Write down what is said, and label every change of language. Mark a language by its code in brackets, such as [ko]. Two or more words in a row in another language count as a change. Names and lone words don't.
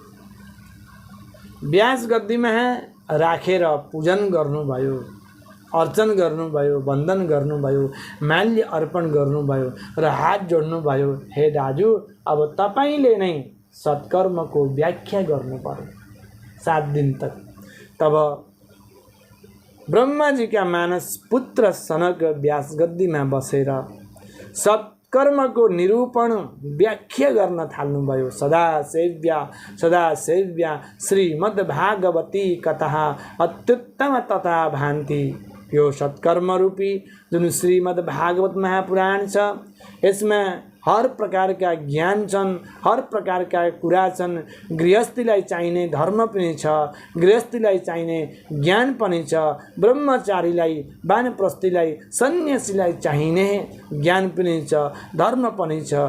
[ne] व्यास गद्दीमा राखेर पूजन गर्नुभयो, अर्चन गर्नुभयो, वन्दन गर्नुभयो, माल्य अर्पण गर्नुभयो र हात जोड्नुभयो। हे दाजु अब तपाईले नै सत्कर्मको व्याख्या गर्नुपर्यो 7 दिन तक। तब ब्रह्माजीका मानस पुत्र सनक व्यास गद्दीमा बसेर सत्कर्मको निरूपण व्याख्या गर्न थाल्नुभयो। [sa] सदा सेव्या श्रीमद् भागवती कथा अत्युत्तम तथा भान्ति। [ne] यो सत्कर्म रूपी जुन श्रीमद् भागवत महापुराण छ, यसमा हर प्रकारका ज्ञान छन्, हर प्रकारका कुरा छन्। गृहस्थीलाई चाहिने धर्म पनि छ, गृहस्थीलाई चाहिने ज्ञान पनि छ, ब्रह्मचारीलाई, वानप्रस्थीलाई, सन्यासीलाई चाहिने ज्ञान पनि छ, धर्म पनि छ।